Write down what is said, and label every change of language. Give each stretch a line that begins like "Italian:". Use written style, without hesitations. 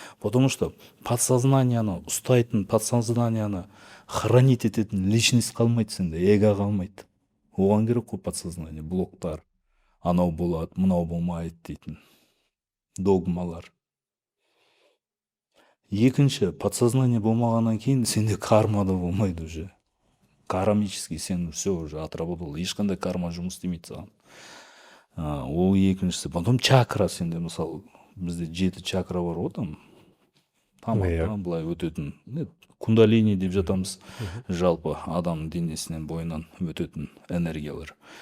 Russian: Потому что
Kazakh: подсознанияны ұстайтын, подсознанияны
Russian: хранить
Kazakh: ететін личность қалмайды сенде, эго қалмайды. Оған керек қой подсознание, блоктар. Анау болады, мынау болмайды дейтін догмалар. Екінші, подсознание болмағаннан кейін сенде карма да болмайды
Russian: уже. Кармический
Kazakh: сен
Russian: все уже отработал.
Kazakh: Ешқандай карма жұмыс істемейді саған. Ол екіншісі.
Russian: Потом
Kazakh: чакра сенде, мысалы, бізде 7 чакра бар ғой
Russian: там.
Kazakh: Тамақтан былай өтетін. Кундалини деп жатамыз. Жалпы адамның денесінен бойынан өтетін энергиялар.